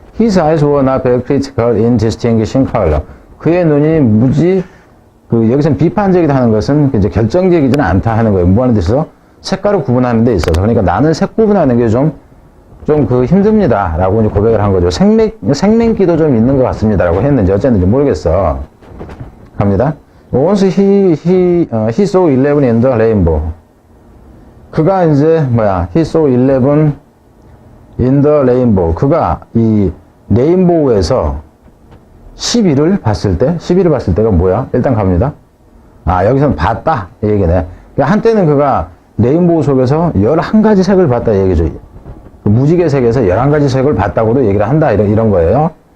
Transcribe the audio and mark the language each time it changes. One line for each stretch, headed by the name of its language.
English: His eyes were not very critical in distinguishing color.
Korean: 그의 눈이 무지 여기서는 비판적이다 하는 것은 이제 결정적이지는 않다 하는 거예요. 무한한 뜻에서 색깔을 구분하는 데 있어서. 그러니까 나는 색 구분하는 게 좀 힘듭니다. 라고 이제 고백을 한 거죠. 생명기도 좀 있는 것 같습니다. 라고 했는지 어쨌는지 모르겠어. 갑니다.
English: Once he saw 11 in the rainbow.
Korean: 그가 이제
English: he saw 11 in the rainbow.
Korean: 그가 이 레인보우에서 11을 봤을 때가 뭐야? 일단 갑니다. 여기서는 봤다. 이 얘기네. 그러니까 한때는 그가 레인보우 속에서 11가지 색을 봤다. 이 얘기죠. 무지개 색에서 11가지 색을 봤다고도 얘기를 한다. 이런 거예요.